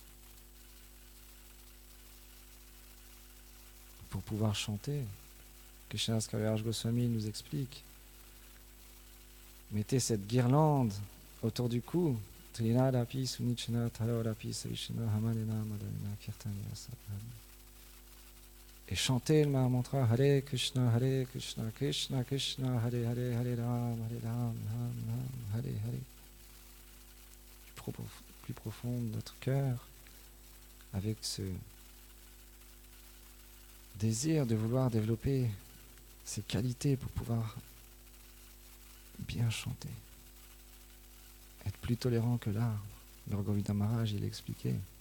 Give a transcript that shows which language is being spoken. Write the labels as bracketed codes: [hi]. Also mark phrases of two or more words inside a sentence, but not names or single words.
[fr] Pour pouvoir chanter, Krishnadas Kaviraj Goswami nous explique, mettez cette guirlande autour du cou, [sa] तृणादपि सुनीचन तरोरपि सविष्ण हमनेन माधविना कीर्तन्य साधन. [fr] Et chantez le Mahamantra [sa] हरे कृष्ण कृष्ण कृष्ण हरे हरे हरे राम राम हरे हरे. [fr] Plus profond de notre cœur, avec ce désir de vouloir développer ces qualités pour pouvoir bien chanter. Être plus tolérant que l'arbre. Le Govindra Maharaj, il expliquait.